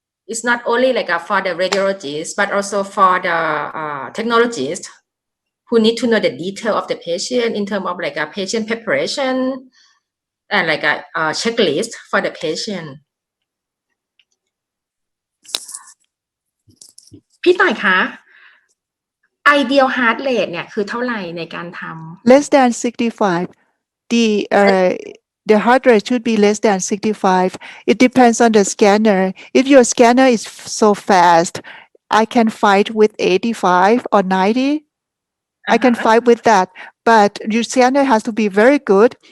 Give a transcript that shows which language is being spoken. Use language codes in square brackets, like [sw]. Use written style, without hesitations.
[en] It's not only like for the radiologists but also for the technologists who need to know the detail of the patient in terms of like a patient preparation and like a checklist for the patient. [th] พี่ต่ายคะ [en] ideal heart rate [th] เนี่ยคือเท่าไหร่ในการทำ [en] less than 65. The heart rate should be less than 65. It depends on the scanner. If your scanner is so fast, I can fight with 85 or 90. I can fight with that. But your scanner has to be very good.